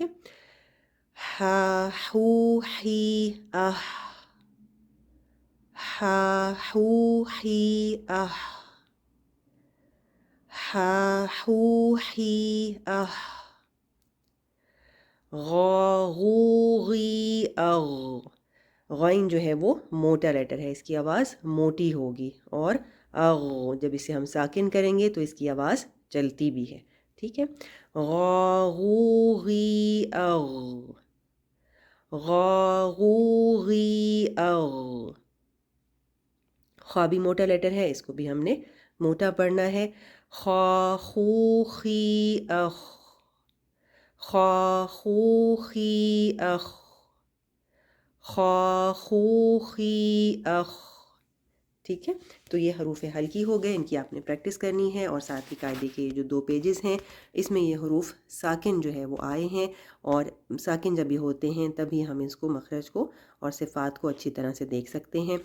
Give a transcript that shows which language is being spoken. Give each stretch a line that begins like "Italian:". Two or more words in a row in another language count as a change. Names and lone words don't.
Urdu: ہا ہو ہی ہا ہو ہی ہا ہو ہی غا غو غی غین جو ہے وہ موٹا لیٹر ہے، اس کی آواز موٹی ہوگی، اور جب اسے ہم ساکن کریں گے تو اس کی آواز چلتی بھی ہے. ٹھیک ہے، غا غو غی غا غو غی خا بھی موٹا لیٹر ہے، اس کو بھی ہم نے موٹا پڑھنا ہے. خا خو خی خا خو خی خا خو خی ٹھیک ہے، تو یہ حروف ہلکی ہو گئے، ان کی آپ نے پریکٹس کرنی ہے. اور ساتھ ہی قاعدے کے جو 2 پیجز ہیں اس میں یہ حروف ساکن جو ہے وہ آئے ہیں، اور ساکن جب یہ ہوتے ہیں تبھی ہم اس کو مخرج کو اور صفات کو اچھی طرح سے دیکھ سکتے ہیں.